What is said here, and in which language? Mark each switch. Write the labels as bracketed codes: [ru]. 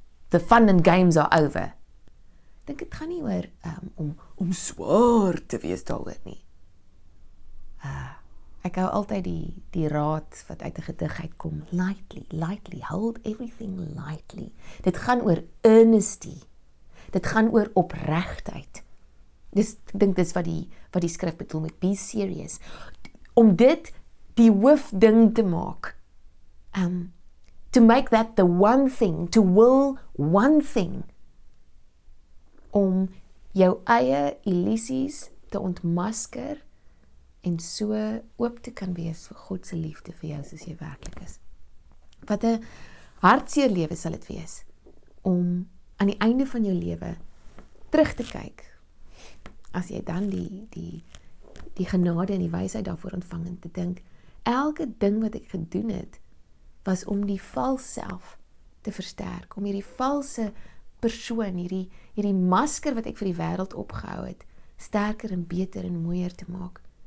[en] The fun and games are over. [af] Ek dink dit gaan nie oor om swaar te wees daaroor nie. Ek hou altyd die raad wat uit 'n gedig uitkom, [en] lightly, hold everything lightly. [af] Dit gaan oor earnesty. Dit gaan oor opregtheid. Ek dink dis wat die skrif bedoel met [en] be serious. [af] Om dit die hoofding te maak. [en] To make that the one thing, to will one thing. [af] Om jou eie illusies te ontmasker en so oop te kan wees vir God se liefde vir jou soos jy werklik is. Wat 'n hartseer lewe sal dit wees om aan die einde van jou lewe terug te kyk, as jy dan die genade en die wysheid daarvoor ontvang en te dink, elke ding wat ek gedoen het, was om die vals self te versterk, om hierdie valse persoon, hierdie masker wat ek vir die wêreld opgehou het, sterker en beter en mooier te maak.